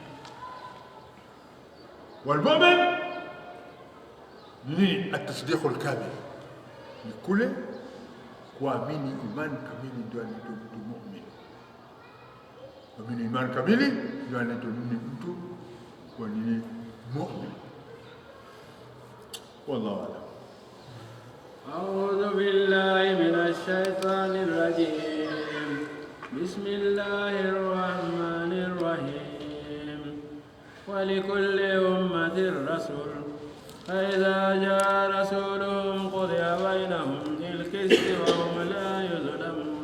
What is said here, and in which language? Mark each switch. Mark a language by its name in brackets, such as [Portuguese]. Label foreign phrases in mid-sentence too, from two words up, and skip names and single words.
[Swahili] Walmu'min ni [Arabic] التصديق الكامل, [Swahili] ni kule kuamini imani kamili ndio anaitwa mtu mu'min. Kuamini imani kamili ndio anaitwa mtu kwa nini mu'min. [Arabic] والله أعلم. أعوذ بالله من الشيطان الرجيم. بسم الله الرحمن الرحيم. ولكل أمة رسول، فإذا جاء رسولهم قضي بينهم بالقسط وهم لا يظلمون.